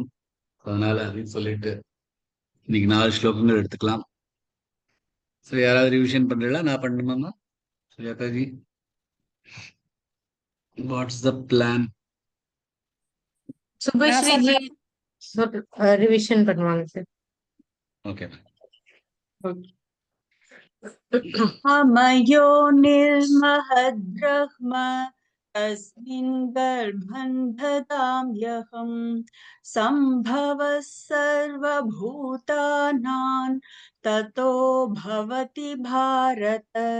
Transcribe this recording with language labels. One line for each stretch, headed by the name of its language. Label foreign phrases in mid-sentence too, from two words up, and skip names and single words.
Tamil: அதனால அப்படின்னு சொல்லிட்டு இன்னைக்கு 4 ஸ்லோகங்கள் எடுத்துக்கலாம். ஸோ யாராவது ரிவிஷன் பண்றீங்களா? நான் பண்ணணுமாம்மா? சுஜாதாஜி,
English: what's the plan?
Tamil: சுபஸ்ரீ ஜி ரிவிஷன் பண்ணுவாங்க சார். ஓகே.
Sanskrit: अमयो निर्महद्ब्रह्म तस्मिन् गर्भं ददाम्यहं सम्भवः सर्वभूतानां ततो भवति भारत